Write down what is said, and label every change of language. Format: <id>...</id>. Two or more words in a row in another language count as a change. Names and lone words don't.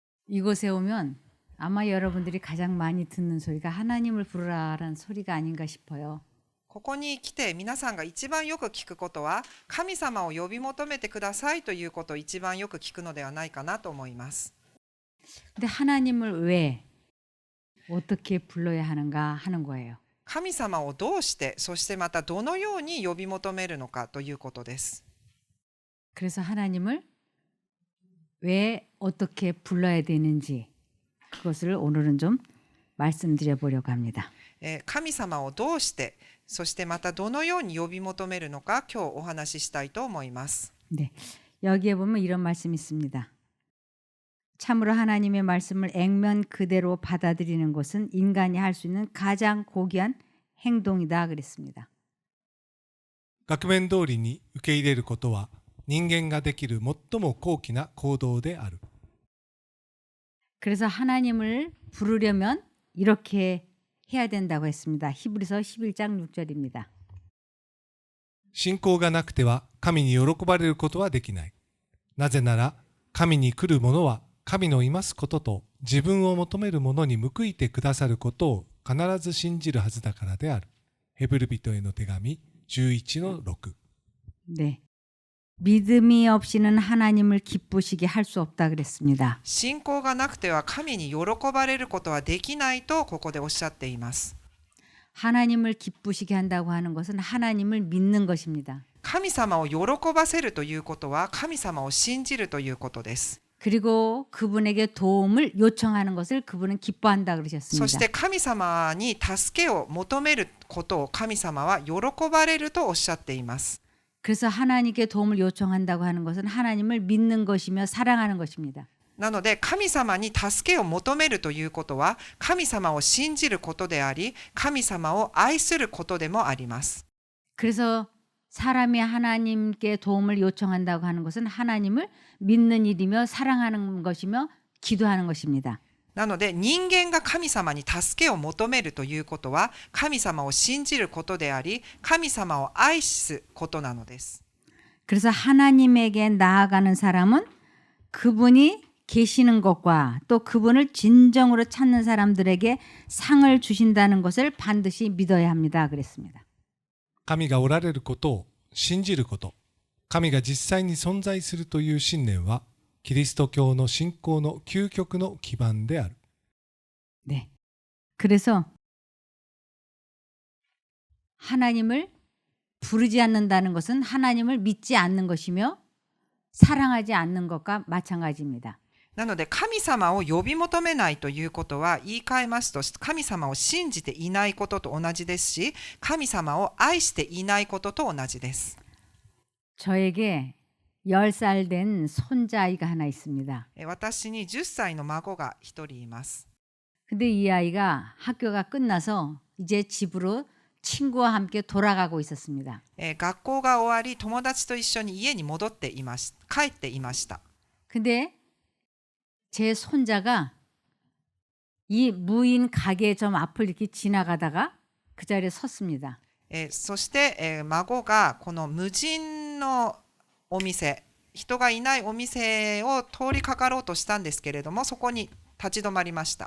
<ko>이곳에 오면 아마 여러분들이 가장 많이 듣는 소리가 하나님을 부르라라는 소리가 아닌가 싶어요.</ko> <ja>ここに来て皆さんが一番よく聞くことは、神様を呼び求めてくださいということを一番よく聞くのではないかなと思います。</ja> <ko>근데 하나님을 왜 어떻게 불러야 하는가 하는 거예요.</ko> <ja>神様をどうして、そしてまたどのように呼び求めるのかということです。</ja> <ko>그래서 하나님을 왜 어떻게 불러야 되는지 그것을 오늘은 좀 말씀드려 보려고 합니다.</ko> <ja>神様をどうして、そしてまたどのように呼び求めるのか、今日お話ししたいと思います。</ja> <ko>네, 여기에 보면 이런 말씀이 있습니다. 참으로 하나님의 말씀을 액면 그대로 받아들이는 것은 인간이 할 수 있는 가장 고귀한 행동이다 그랬습니다.</ko> <ja>額面通りに受け入れることは人間ができる最も高貴な行動である。</ja> <ko>그래서 하나님을 부르려면 이렇게 해야 된다고 했습니다. 히브리서 11장 6절입니다.</ko> <ja>信仰がなくては神に喜ばれることはできない。なぜなら神に来る者は神のいますことと自分を求める者に報いてくださることを必ず信じるはずだからである。ヘブル人への手紙 11-6。</ja> <ko>네. 믿음이 없이는 하나님을 기쁘시게 할 수 없다 그랬습니다.</ko> <ja>信仰がなくては神に喜ばれることはできないとここでおっしゃっています。</ja> <ko>하나님을 기쁘시게 한다고 하는 것은 하나님을 믿는 것입니다.</ko> <ja>神様を喜ばせるということは神様を信じるということです。</ja> <ko>그리고 그분에게 도움을 요청하는 것을 그분은 기뻐한다</ko> <ja>そ</ja> <ko>그러셨습니다.</ko> <ja>して神様に助けを求めることを神様は喜ばれるとおっしゃっています。</ja> <ko>그래서 하나님께 도움을 요청한다고 하는 것은 하나님을 믿는 것이며 사랑하는 것입니다.</ko> <ja>なので神様に助けを求めるということは神様を信じることであり、神様を愛することでもあります。</ja> <ko>그래서 사람이 하나님께 도움을 요청한다고 하는 것은 하나님을 믿는 일이며 사랑하는 것이며 기도하는 것입니다.</ko> <ja>なので人間が神様に助けを求めるということは神様を信じることであり、神様を愛すことなのです。</ja> <ko>그래서 하나님에게 나아가는 사람은 그분이 계시는 것과 또 그분을 진정으로 찾는 사람들에게 상을 주신다는 것을 반드시 믿어야 합니다. 그랬습니다.</ko> <ja>神がおられることを信じること、神が実際に存在するという信念はキリスト教の信仰の究極の基盤である。</ja> <ko>네. 그래서 하나님을 부르지 않는다는 것은 하나님을 믿지 않는 것이며 사랑하지 않는 것과 마찬가지입니다.</ko> <ja>なので神様を呼び求めないということは言い換えますと神様を信じていないことと同じですし、神様を愛していないことと同じです。</ja> <ko>저에게 10살 된 손자아이가 하나 있습니다.</ko> <ja>私に10歳の孫が一人います。</ja> <ko>근데 이 아이가 학교가 끝나서 이제 집으로 친구와 함께 돌아가고 있었습니다.</ko> <ja>学校が終わり友達と一緒に家に戻っていまし帰っていました。</ja> <ko>근데 제 손자가 이 무인 가게 좀 앞을 이렇게 지나가다가 그 자리에 섰습니다.</ko> <ja>そして、孫がこの無人のお店、人がいないお店を通りかかろうとしたんですけれども、そこに立ち止まりました。</ja>